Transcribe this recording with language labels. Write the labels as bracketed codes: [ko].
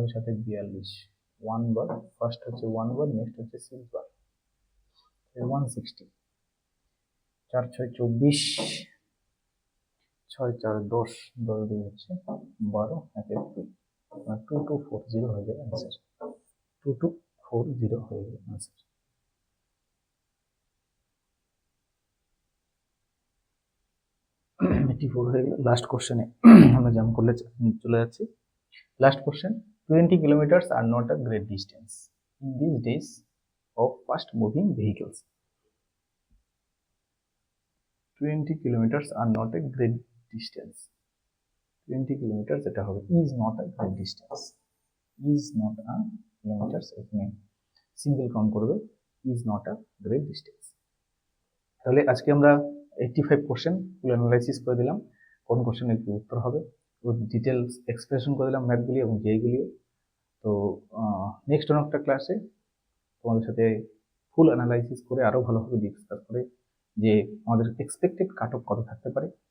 [bn] 6×7 = 42, 1 বার, first হচ্ছে 1 বার, next হচ্ছে 6 বার, 160, 4×6 = 24, 6×4 = 10, 10×2 হচ্ছে 12, 1×2, 2240 হয়ে যাবে অ্যান্সার। 2240 হয়ে যাবে অ্যান্সার। এটি 4 হয়ে গেল। লাস্ট কোশ্চেনে আমরা জাম্প করলে চলে যাচ্ছি। [en] Last question, 20 kilometers are not a great distance in these days of fast moving vehicles. 20 kilometers are not a great distance. 20 kilometers [bn] এটা হবে [en] is not a great distance. is not a kilometers [bn] এখানে single count করবে, [en] is not a great distance. [bn] তাহলে আজকে আমরা 85 question ফুল analysis করে দিলাম, কোন কোশ্চেনের কি উত্তর হবে, ডিটেলস এক্সপ্রেশন করে দিলাম ম্যাথগুলি এবং যেইগুলিও। তো নেক্সট অন্য একটা ক্লাসে তোমাদের সাথে ফুল অ্যানালাইসিস করে আরো ভালোভাবে ডিসকাস করে যে আমাদের এক্সপেক্টেড কাট অফ কত থাকতে পারে।